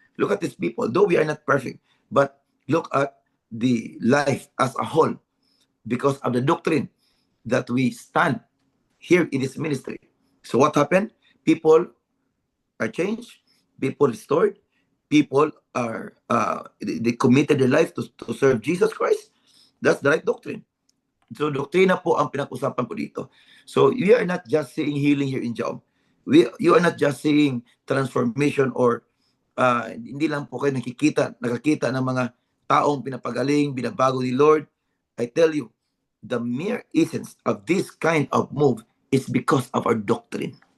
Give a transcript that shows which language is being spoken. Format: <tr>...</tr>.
<en>Look at these people, though we are not perfect, but look at the life as a whole because of the doctrine that we stand here in this ministry. So what happened? People are changed, people restored, people are they committed their life to serve Jesus Christ. That's the right doctrine.</en> <tl>So doktrina po ang pinag-usapan po dito.</tl> <en>So we are not just seeing healing here in Jaom. You are not just seeing transformation or</en> <tl>hindi lang po kayo nakakita ng mga taong pinapagaling, binabago ni Lord.</tl> <en>I tell you, the mere essence of this kind of move is because of our doctrine.</en>